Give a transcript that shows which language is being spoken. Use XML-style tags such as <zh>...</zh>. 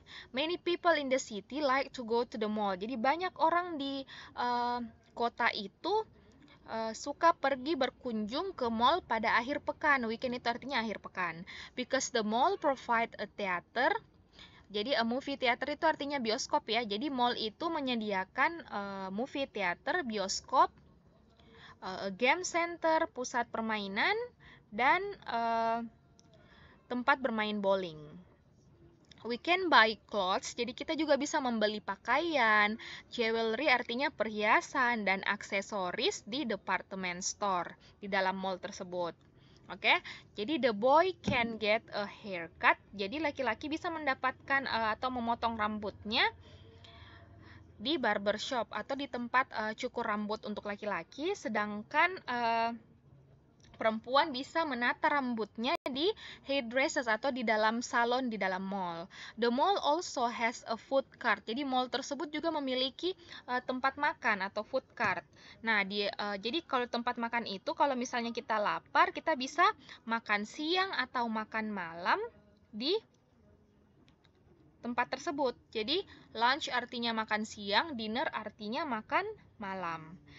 <en>Many people in the city like to go to the mall.</en> <id>Jadi banyak orang di kota itu suka pergi berkunjung ke mall pada akhir pekan. Weekend itu artinya akhir pekan.</id> <en>Because the mall provide a theater.</en> <id>Jadi movie theater itu artinya bioskop ya. Jadi mall itu menyediakan movie theater, bioskop, game center, pusat permainan, dan tempat bermain bowling.</id> <en>We can buy clothes.</en> <id>Jadi kita juga bisa membeli pakaian, jewelry artinya perhiasan, dan aksesoris di department store, di dalam mall tersebut.</id> <en>Oke, jadi the boy can get a haircut.</en> <id>Jadi laki-laki bisa mendapatkan atau memotong rambutnya di barbershop atau di tempat cukur rambut untuk laki-laki, sedangkan perempuan bisa menata rambutnya di hairdressers atau di dalam salon di dalam mall.</id> <en>The mall also has a food cart.</en> <id>Jadi mall tersebut juga memiliki tempat makan atau food cart. Nah, jadi kalau tempat makan itu, kalau misalnya kita lapar, kita bisa makan siang atau makan malam di tempat tersebut. Jadi lunch artinya makan siang, dinner artinya makan malam.</id>